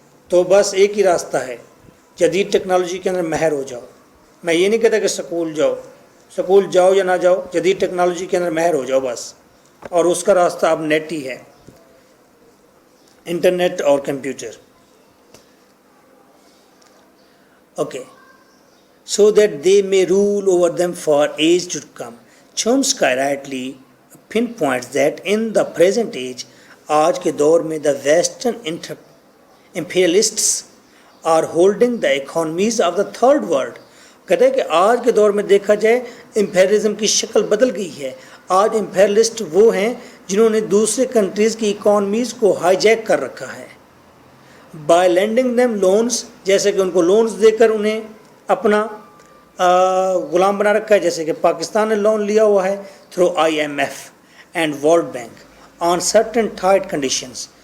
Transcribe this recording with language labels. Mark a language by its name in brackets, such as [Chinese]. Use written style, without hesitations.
[Urdu] تو بس ایک ہی راستہ ہے، جدید ٹیکنالوجی کے اندر ماہر ہو جاؤ. میں یہ نہیں کہتا کہ سکول جاؤ، سکول جاؤ یا نہ جاؤ، جدید ٹیکنالوجی کے اندر ماہر ہو جاؤ بس. اور اس کا راستہ اب نیٹ ہی ہے، انٹرنیٹ اور computer. Okay. [English] So that they may rule over them for age to come. Chomsky rightly pinpoints that in the present age, [Urdu] آج کے دور میں [English] the Western imperialists are holding the economies of the third world. [Urdu] کہتے ہیں کہ آج کے دور میں دیکھا جائے امپیریلزم کی شکل بدل گئی ہے. آج امپیریلسٹ وہ ہیں جنہوں نے دوسرے کنٹریز کی اکانومیز کو ہائی جیک کر رکھا ہے. [English] By lending them loans، [Urdu] جیسے کہ ان کو لونز دے کر انہیں اپنا غلام بنا رکھا ہے، جیسے کہ پاکستان نے لون لیا ہوا ہے [English] Through IMF and world bank on certain tight conditions.